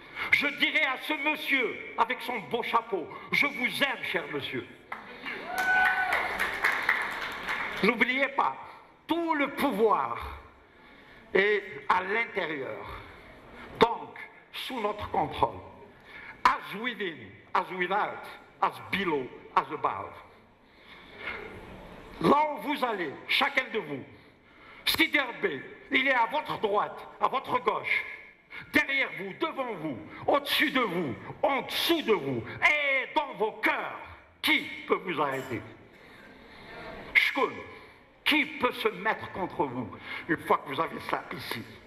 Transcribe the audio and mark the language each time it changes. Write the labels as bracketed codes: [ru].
[fr] Je dirais à ce monsieur, avec son beau chapeau, je vous aime, cher monsieur. N'oubliez pas, tout le pouvoir est à l'intérieur, donc sous notre contrôle. [en] As within, as without, as below, as above. [fr] Là où vous allez, chacun de vous, Siderbé, il est à votre droite, à votre gauche, derrière vous, devant vous, au-dessus de vous, en dessous de vous, et dans vos cœurs. Qui peut vous arrêter? [ar] Shkoun, [fr] qui peut se mettre contre vous une fois que vous avez ça ici?